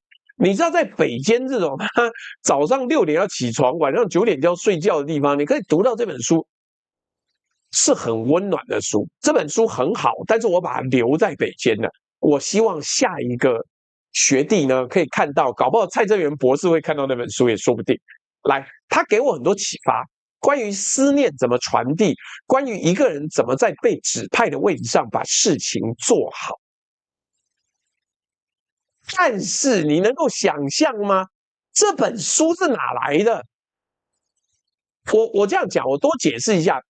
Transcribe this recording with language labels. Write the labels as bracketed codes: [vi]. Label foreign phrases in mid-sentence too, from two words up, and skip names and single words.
[zh] 你知道，在北監這種早上6點要起床，晚上9點就要睡覺的地方，你可以讀到這本書，是很溫暖的書。這本書很好，但是我把它留在北監了。我希望下一個學弟呢可以看到，搞不好蔡正元博士會看到那本書也說不定。來，他給我很多啟發，關於思念怎麼傳遞，關於一個人怎麼在被指派的位置上把事情做好。但是你能夠想象嗎？這本書是哪來的？我這樣講，我多解釋一下。